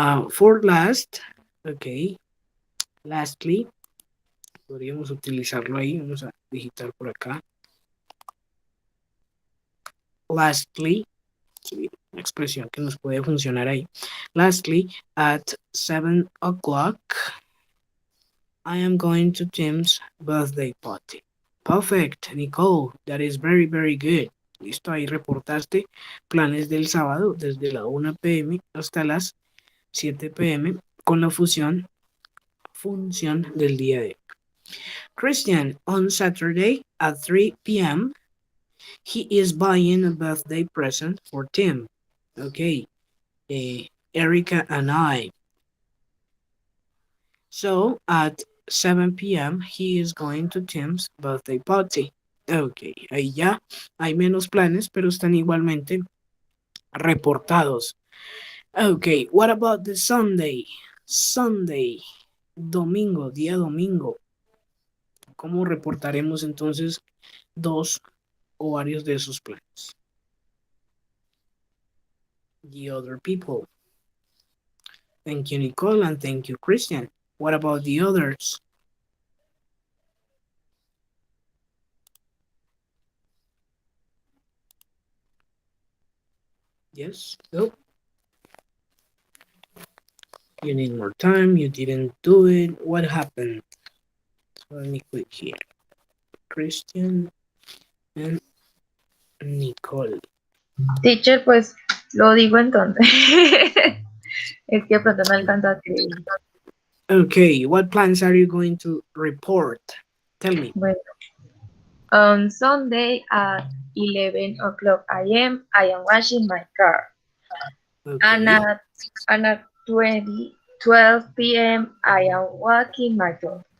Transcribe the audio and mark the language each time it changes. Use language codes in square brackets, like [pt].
[es] For last, okay, lastly, podríamos utilizarlo ahí, vamos a digitar por acá. Lastly, sí, una expresión que nos puede funcionar ahí. [en] Lastly, at 7 o'clock, I am going to Tim's birthday party. Perfect, Nicole. That is very, very good. [es] Listo, ahí reportaste planes del sábado desde la 1 p.m. hasta las 7 p.m. con la función del día de hoy. [en] Christian, on Saturday at 3 p.m., he is buying a birthday present for Tim. Okay, Erica and I. So at 7 p.m. he is going to Tim's birthday party. [es] Ok, ahí ya hay menos planes, pero están igualmente reportados. [en] Ok, what about the Sunday? [es] Sunday, domingo, día domingo. ¿Cómo reportaremos entonces dos o varios de esos planes? [en] The other people. Thank you, Nicole, and thank you, Christian. What about the others? Yes? No? You need more time. You didn't do it. What happened? So let me click here. Christian and Nicole. [es] Teacher, pues lo digo entonces. Es que de pronto no alcanzo a escribir. [en] Okay, what plans are you going to report? Tell me. Bueno, on Sunday at 11 o'clock a.m., I am washing my car. And Okay. at 12 p.m., I am walking my dog.